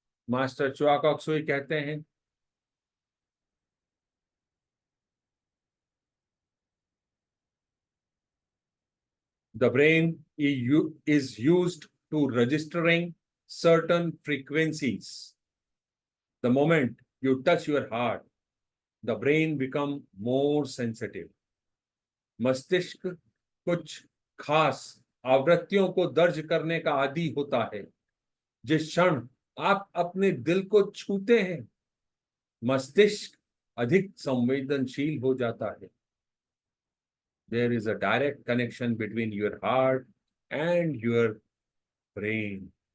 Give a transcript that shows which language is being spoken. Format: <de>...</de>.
<en>master Choa Kok Sui</en> <hi>कहते हैं,</hi> <en>The brain is used to registering certain frequencies. The moment you touch your heart, the brain become more sensitive.</en> <hi>मस्तिष्क कुछ खास आवृत्तियों को दर्ज करने का आदी होता है। जिस क्षण आप अपने दिल को छूते हैं, मस्तिष्क अधिक संवेदनशील हो जाता है।</hi> <en>There is a direct connection between your heart and your brain.</en>